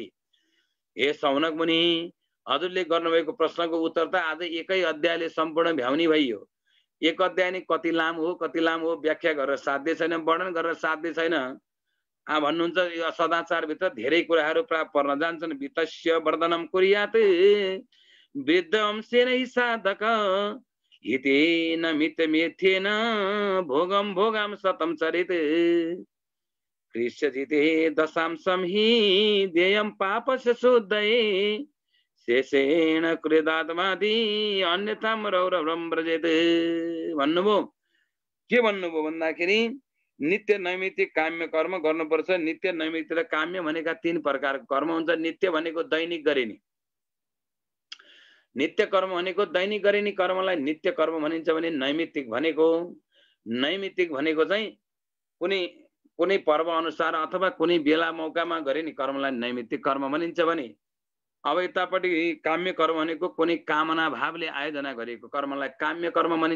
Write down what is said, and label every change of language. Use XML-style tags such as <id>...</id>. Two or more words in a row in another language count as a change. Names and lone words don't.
<ne>हे सौनक मुनि, हजुरले गर्नुभएको प्रश्नको उत्तर त आज एकै अध्यायले सम्पूर्ण भ्याउनी भइयो। एक अध्याय नै कति लामो हो व्याख्या गरेर साध्य छैन, वर्णन गरेर साध्य छैन। भन्नुहुन्छ यो सदाचारभित्र धेरै कुराहरू प्राप्त पर्न जान्छन्।</ne> <sa>वित्तस्य वर्धनम कुर्यात् वृद्धंसेन साधक हितेन मित्यमेथेन भोगम सतम चरित कृष्यजिते दशांशं हि देयं पापस्य शुद्धये शेषेण कृदात्मादि अन्यथाम रौरवं व्रजेत भन्नुभयो।</sa> <ne>के भन्नुभयो भन्दाखेरि नित्य नैमित्तिक काम्य कर्म गर्नुपर्छ। नित्य नैमित्तिक र काम्य भनेका 3 प्रकारको कर्म हुन्छ। नित्य भनेको दैनिक गरिने, नित्य कर्म भनेको दैनिक गरिने कर्मलाई नित्य कर्म भनिन्छ भने नैमित्तिक भनेको चाहिँ कुनै पर्व अनुसार अथवा कुनै बेला मौकामा गरिने कर्मलाई नैमित्तिक कर्म भनिन्छ भने अब यतापट्टि काम्य कर्म भनेको कुनै कामना भावले आयोजना गरेको कर्मलाई काम्य कर्म भनिन्छ।</ne>